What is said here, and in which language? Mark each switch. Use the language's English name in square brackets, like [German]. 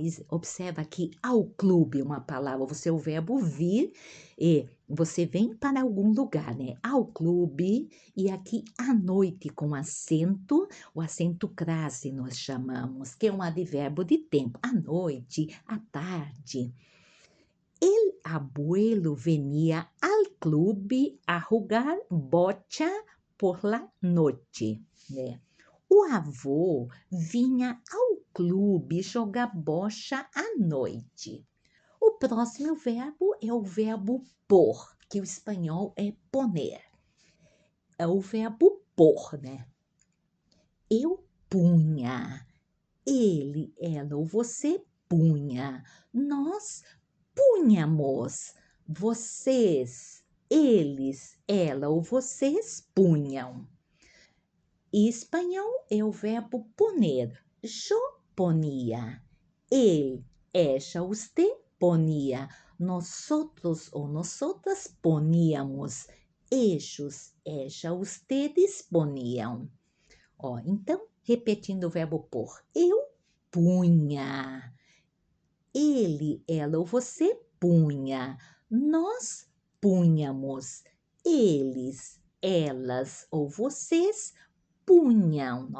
[Portuguese] Observa aqui, ao clube, uma palavra, você é o verbo vir e você vem para algum lugar, né? Ao clube e aqui à noite com acento, o acento crase nós chamamos, que é um advérbio de tempo, à noite, à tarde. [Spanish] El abuelo venía al clube a jugar bocha por la noche, né? [Portuguese] O avô vinha ao clube jogar bocha à noite. O próximo verbo é o verbo por, que o espanhol é poner. É o verbo por, né? Eu punha, ele, ela ou você punha, nós punhamos, vocês Eles, ela ou vocês punham. Espanhol é o verbo poner. [Spanish] Yo ponía. Él, ella, usted ponía. Nosotros ou nosotras poníamos. Ellos, ella, ustedes poniam. [Portuguese] Ó, então, repetindo o verbo pôr. Eu punha. Ele, ela ou você punha. Nós punhamos. Eles, elas ou vocês punham.